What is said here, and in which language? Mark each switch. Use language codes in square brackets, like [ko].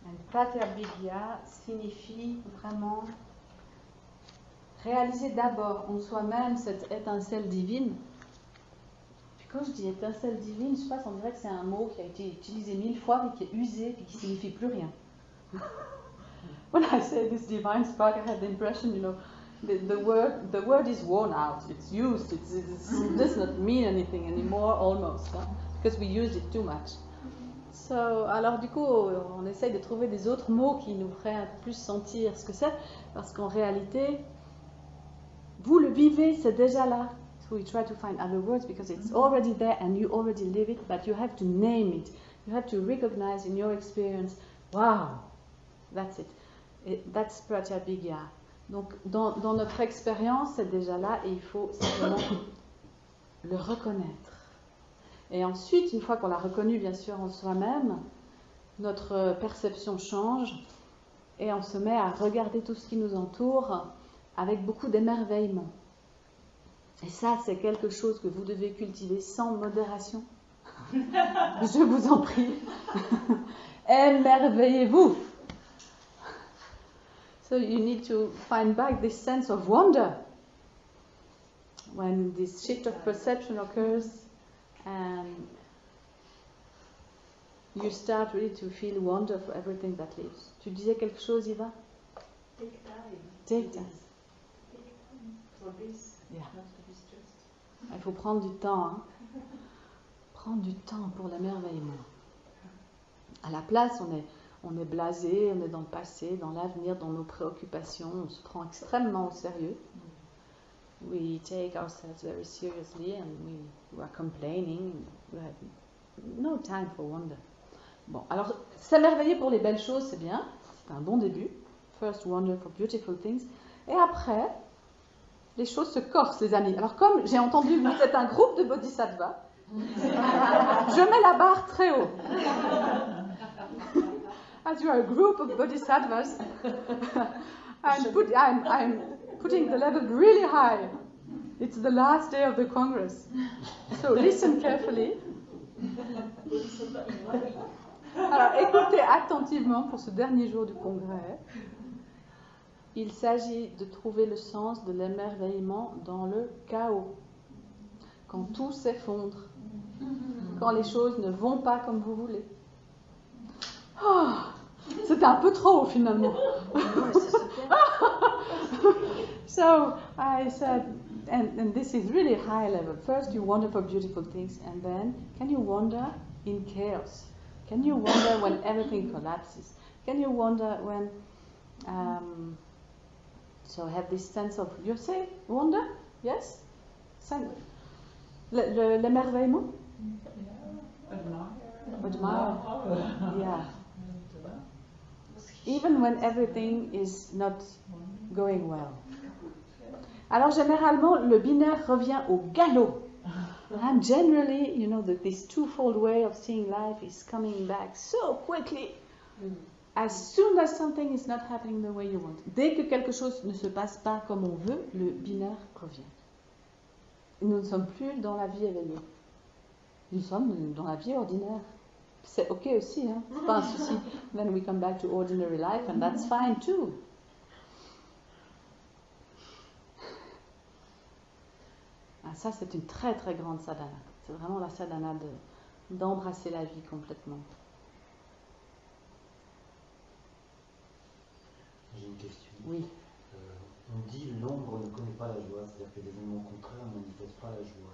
[fr] Pratyabhidya signifie vraiment réaliser d'abord en soi-même cette étincelle divine. Puis quand je dis étincelle divine, je sais pas, on dirait que c'est un mot qui a été utilisé 1000 fois mais qui est usé et qui signifie plus rien. [en] When I say this divine spark, I have the impression, the word is worn out. It's used. It does not mean anything anymore, almost, huh? Because we used it too much. [fr] Alors du coup, on essaye de trouver des autres mots qui nous feraient un peu plus sentir ce que c'est, parce qu'en réalité, vous le vivez, c'est déjà là. [en] So we try to find other words because it's already there and you already live it, but you have to name it. You have to recognize in your experience, wow, that's it. That's pratyabhidya. [fr] Donc dans notre expérience, c'est déjà là et il faut simplement le reconnaître. Et ensuite, une fois qu'on l'a reconnu bien sûr en soi-même, notre perception change et on se met à regarder tout ce qui nous entoure avec beaucoup d'émerveillement. Et ça, c'est quelque chose que vous devez cultiver sans modération. Je vous en prie. Émerveillez-vous. [en] So you need to find back this sense of wonder when this shift of perception occurs. And you start really to feel wonder for everything that lives. [fr] Tu disais quelque chose, Iva? [en] Take time. Take time. For this. Yeah. Not to be stressed. [fr] Il faut prendre du temps. Hein? Prendre du temps pour l'émerveillement. À la place, on est blasé, on est dans le passé, dans l'avenir, dans nos préoccupations. On se prend extrêmement au sérieux. [en] We take ourselves very seriously and we are complaining. We have no time for wonder. [fr] Bon, alors s'émerveiller pour les belles choses, c'est bien, c'est un bon début. [en] First wonder for beautiful things. [fr] Et après, les choses se corsent, les amis. Alors comme j'ai entendu que vous êtes un groupe de bodhisattvas, je mets la barre très haut. [en] As you are a group of bodhisattvas, I'm putting the level really high. It's the last day of the Congress. So listen carefully. [fr] Alors écoutez attentivement pour ce dernier jour du congrès. Il s'agit de trouver le sens de l'émerveillement dans le chaos. Quand tout s'effondre. Quand les choses ne vont pas comme vous voulez. Oh, c'était un peu trop finalement. [en] So I said, and this is really high level. First you wonder for beautiful things, and then can you wonder in chaos? Can you wonder when everything collapses? Can you wonder when, so have this sense of, you say, wonder? [fr] Yes? L'émerveillement? [en] Admire. Yeah. Even when everything is not going well. [fr] Alors généralement, le binaire revient au galop. [en] And generally, this twofold way of seeing life is coming back so quickly. As soon as something is not happening the way you want. [fr] Dès que quelque chose ne se passe pas comme on veut, le binaire revient. Nous ne sommes plus dans la vie éveillée. Nous sommes dans la vie ordinaire. C'est ok aussi, hein? C'est pas un souci. Then we come back to ordinary life and that's fine too. Ah, ça, c'est une très très grande sadhana. C'est vraiment la sadhana d'embrasser la vie complètement. J'ai une question. Oui. On dit l'ombre ne connaît pas la joie, c'est-à-dire que les événements contraires ne manifestent pas la joie.